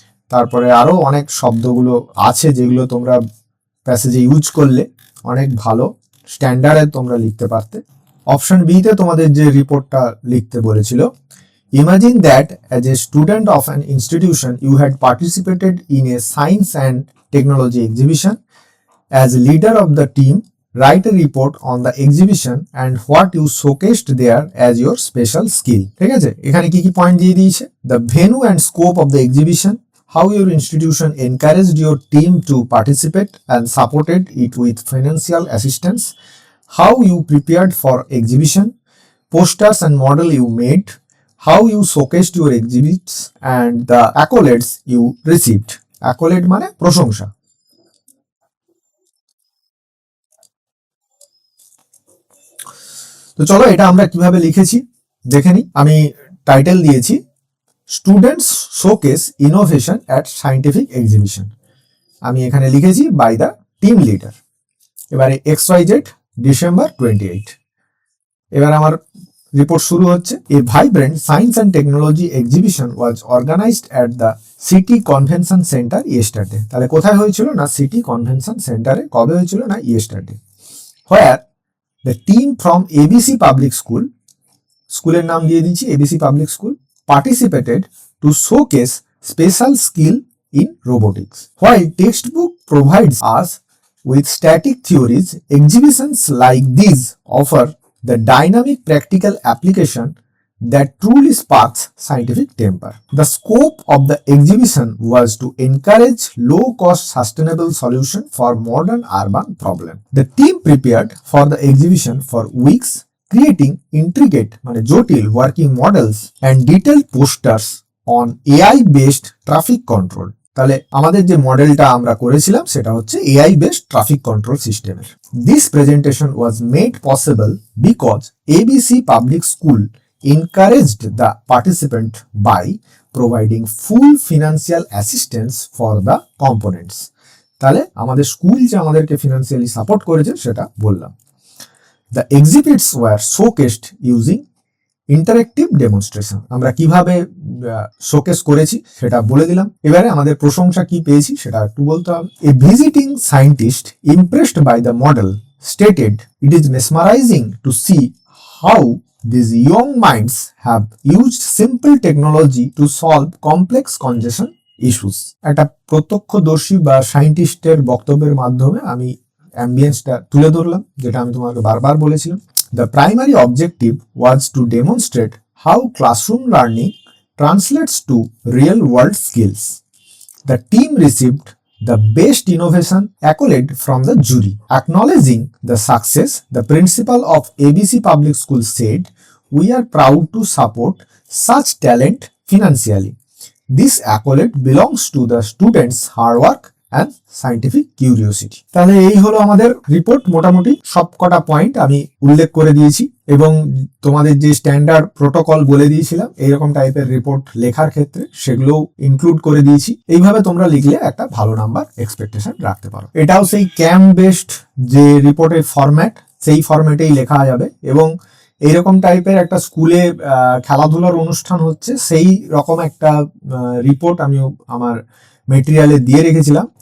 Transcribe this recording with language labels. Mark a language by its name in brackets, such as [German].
[Bangla] তারপরে আরো অনেক শব্দগুলো আছে যেগুলো তোমরা প্যাসেজে ইউজ করলে অনেক ভালো স্ট্যান্ডার্ডে তোমরা লিখতে পারতে। অপশন বি তে তোমাদের যে রিপোর্টটা লিখতে বলেছিল, [English] Imagine that as a student of an institution you had participated in a science and technology exhibition. As leader of the team, write a report on the exhibition and what you showcased there as your special skill. [Bangla] ঠিক আছে, এখানে কি কি point দিয়ে দিয়েছে, [English] the venue and scope of the exhibition, how your institution encouraged your team to participate and supported it with financial assistance, how you prepared for exhibition, posters and model you made, how you showcased your exhibits and the accolades you received. [Bangla] Accolade মানে প্রশংসা। তো চলো এটা আমরা কিভাবে লিখেছি দেখে নিই। আমি টাইটেল দিয়েছি [English] Students showcase innovation at scientific exhibition. [Bangla] আমি এখানে লিখেছি [English] By the team leader. [Bangla] এবারে XYZ December 28। এবার আমার রিপোর্ট শুরু হচ্ছে। [English] A vibrant science and technology exhibition was organised at the city convention centre yesterday. [Bangla] তাহলে কোথায় হয়েছিল? না সিটি কনভেনশন সেন্টারে। কবে হয়েছিল? না yesterday. [English] where the team from ABC public school, [Bangla] স্কুলের নাম দিয়ে দিচ্ছি [English] ABC public school, participated to showcase special skill in robotics. While textbook provides us with static theories, exhibitions like these offer the dynamic practical application that truly sparks scientific temper. The scope of the exhibition was to encourage low-cost sustainable solution for modern urban problem. The team prepared for the exhibition for weeks, creating intricate [Bangla] মানে জটিল [English] working models and detailed posters on AI based traffic control. [Bangla] তাহলে আমাদের যে মডেলটা আমরা করেছিলাম সেটা হচ্ছে AI based traffic control সিস্টেমের। [English] This presentation was made possible because ABC Public School encouraged the participant by providing full financial assistance for the components. [Bangla] তাহলে আমাদের স্কুল যে আমাদেরকে ফিনান্সিয়ালি সাপোর্ট করেছে সেটা বললাম। [English] The exhibits were showcased using interactive demonstration. [Bangla] আমরা কিভাবে শোকেস করেছি সেটা বলে দিলাম। এবারে আমাদের প্রশংসা কি পেয়েছি সেটা একটু বলতে হবে। [English] A visiting scientist impressed by the model stated it is mesmerising to see how these young minds have used simple technology to solve complex congestion issues. [Bangla] একটা প্রত্যক্ষদর্শী বা সায়েন্টিস্টের বক্তব্যের মাধ্যমে আমি অ্যাম্বিয়েন্সটা তুলে ধরলাম, যেটা আমি তোমাকে বারবার বলেছিলাম। [English] The primary objective was to demonstrate how classroom learning translates to real-world skills. The team received the Best Innovation accolade from the jury. Acknowledging the success, the principal of ABC Public School said, "We are proud to support such talent financially. This accolade belongs to the students' hard work and scientific curiosity." [Bangla] তাহলে এই হলো আমাদের report. মোটামুটি সবকটা point আমি উল্লেখ করে দিয়েছি এবং তোমাদের যে স্ট্যান্ডার্ড প্রোটোকল বলে দিয়েছিলাম এইরকম টাইপের রিপোর্ট লেখার ক্ষেত্রে সেগুলো ইনক্লুড করে দিয়েছি। এইভাবে তোমরা লিখলে একটা ভালো নাম্বার এক্সপেকটেশন রাখতে পারো। এটাও সেই ক্যাম্প বেসড যে রিপোর্টের ফরম্যাট, সেই ফরম্যাটেই লেখা যাবে এবং এইরকম টাইপের একটা স্কুলে খেলাধুলার অনুষ্ঠান হচ্ছে সেই রকম একটা রিপোর্ট আমি আমার মেটেরিয়ালে দিয়ে রেখেছিলাম।